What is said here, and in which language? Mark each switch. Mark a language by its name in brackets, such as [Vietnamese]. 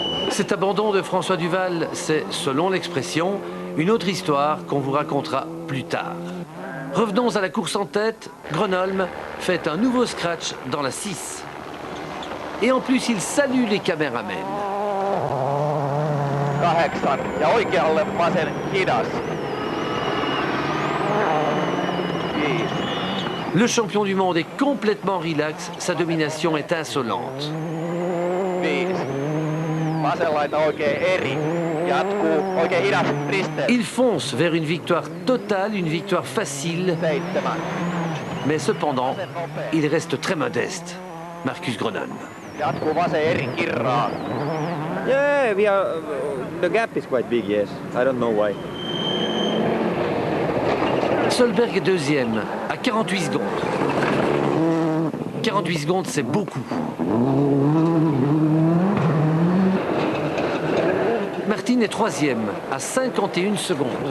[French] Cet abandon de François Duval, c'est, selon l'expression, une autre histoire qu'on vous racontera plus tard. Revenons à la course en tête. Gronholm fait un nouveau scratch dans la 6. Et en plus, il salue les caméramens. [Finnish] 8 ja oikealle vasen hidas. 5. [French] Le champion du monde est complètement relax, sa domination est insolente. [Finnish] 5. Vasenlaita oikein eri. Jatkuu oikein hidas risteys. [French] Il fonce vers une victoire totale, une victoire facile, [Finnish] 7. [French] mais cependant, il reste très modeste. Marcus Gronholm. [Finnish] Jatkuu vasen eri kirraa. [English] Yeah, the gap is quite big, yes. I don't know why. [French] Solberg est deuxième, à 48 secondes. 48 secondes, c'est beaucoup. Martin est troisième, à 51 secondes.